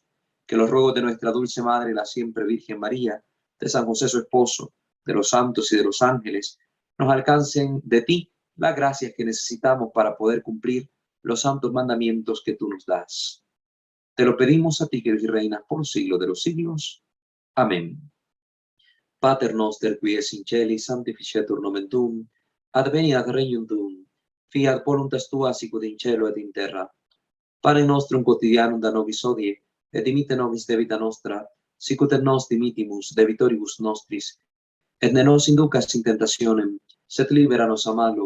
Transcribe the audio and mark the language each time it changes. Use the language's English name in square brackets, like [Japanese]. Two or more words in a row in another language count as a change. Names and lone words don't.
[Spanish] Que los ruegos de nuestra dulce Madre, la siempre Virgen María, de San José su esposo, de los santos y de los ángeles, nos alcancen de ti las gracias que necesitamos para poder cumplir los santos mandamientos que tú nos das. Te lo pedimos a ti, que eres y reinas por los siglos de los siglos. Amén. [Latin] Pater noster, qui es in celis, sanctificetur nomen tuum, adveniat regnum tuum, fiat voluntas tua sicut in cielo et in terra. Pane nostrum quotidianum da nobis hodie, et dimitte nobis debita nostra, sicut et nos dimittimus debitoribus nostris, et ne nos inducas in tentationem, sed libera nos a malo.